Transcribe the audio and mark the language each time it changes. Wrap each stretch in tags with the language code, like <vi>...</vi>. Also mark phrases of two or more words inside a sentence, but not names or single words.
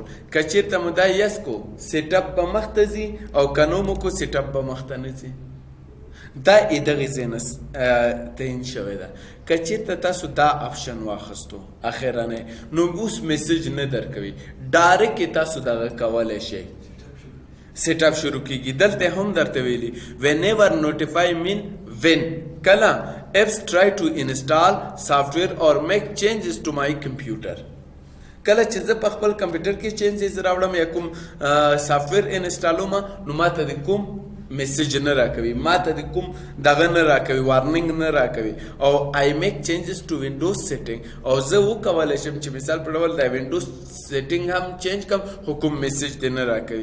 <ps>که چیرته مو دا یس کو سیټ اپ به مخ ته ځي، او که نو مو کو سیټ اپ به مخ ته نه ځي. دا دغې ځای نه تعین شوی ده. که چیرته تاسو دا آپشن واخیستو اخرنی، نو اوس میسج نه درکوي، ډایرکټ تاسو دغه کولی شئ. سیټ اپ شروع کیږي. دلته هم درته ویلي</ps> <en>whenever notify mean when.</en> <ps>کله</ps> <en>apps try to install software or make changes to my computer.</en> <ps>کله چې زه په خپل کمپیوټر کې چینجز راوړم یا کوم سافټویر انسټالوم، نو ماته د کوم میسج نه راکوي، ماته د کوم دغه نه راکوي، وارننګ نه راکوي. او</ps> <en>I make changes to Windows setting.</en> <ps>او زه وکولی شم چې مثال په ډول د وینډوز سیټینګ هم چینج کم، خو کوم میسج دې نه راکوي.</ps>